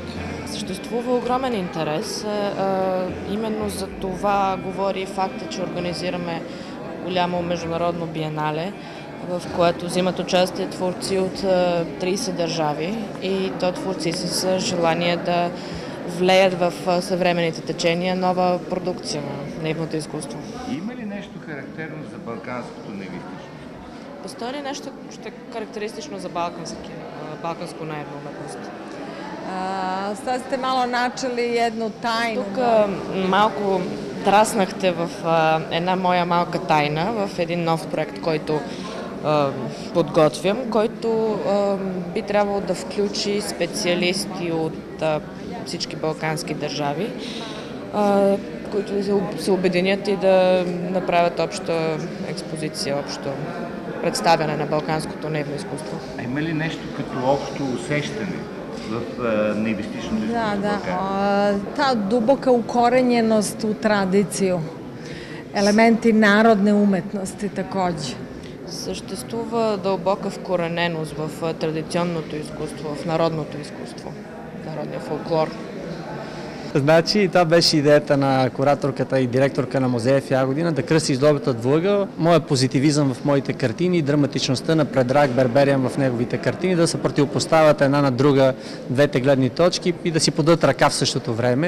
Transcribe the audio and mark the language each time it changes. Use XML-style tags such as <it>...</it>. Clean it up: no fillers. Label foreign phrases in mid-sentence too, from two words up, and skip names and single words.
<bg>Съществува огромен интерес. Именно за това говори факта, че организираме голямо международно биенале, в което взимат участие творци от 30 държави и то творци с желание да влеят в съвременните течения нова продукция на наивното изкуство. Има ли нещо характерно за балканското наивистично?</bg> <sr>Постои ли нещо ще е характеристично за балканско наивно уметност? Sad ste malo načeli jednu tajnu.</sr> <bg>Тук малко траснахте в една моя малка тайна, в един нов проект, който подготвям, който би трябвало да включи специалисти от всички балкански държави, които се обединят и да направят обща експозиция, общо представяне на балканското наивно изкуство. А има ли нещо като общо усещане в наивистичното изкуство?</bg> <sr>Da. Ta duboka ukorenjenost u tradiciju. Elementi narodne umetnosti takođe.</sr> <bg>Съществува дълбока вкорененост в традиционното изкуство, в народното изкуство, народния фолклор. Значи, това беше идеята на кураторката и директорка на музея в Ягодина да кръсти излобата в ъгъл, моя позитивизъм в моите картини и драматичността на Предраг Бербериан в неговите картини, да се противопоставят една на друга двете гледни точки и да си подадат ръка в същото време.</bg>